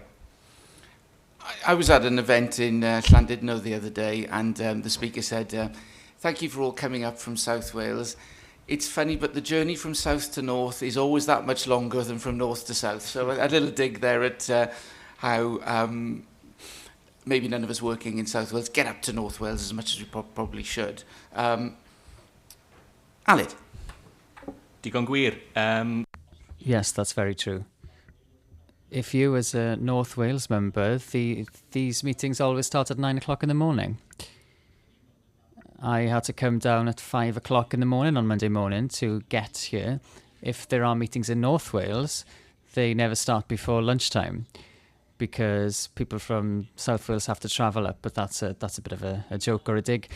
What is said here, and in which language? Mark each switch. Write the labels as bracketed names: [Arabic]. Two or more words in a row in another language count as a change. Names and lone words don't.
[English] I was at an event in Llandudno the other day, and the speaker said, thank you for all coming up from South Wales. It's funny, but the journey from south to north is always that much longer than from north to south. So a little dig there at how maybe none of us working in South Wales get up to North Wales as much as we probably should. Aled? [Welsh] Digon gwir. [English] Yes, that's very true. If you, as a North Wales member, these meetings always start at 9 o'clock in the morning. I had to come down at 5 o'clock in the morning on Monday morning to get here. If there are meetings in North Wales, they never start before lunchtime because people from South Wales have to travel up, but that's a bit of a joke or a dig.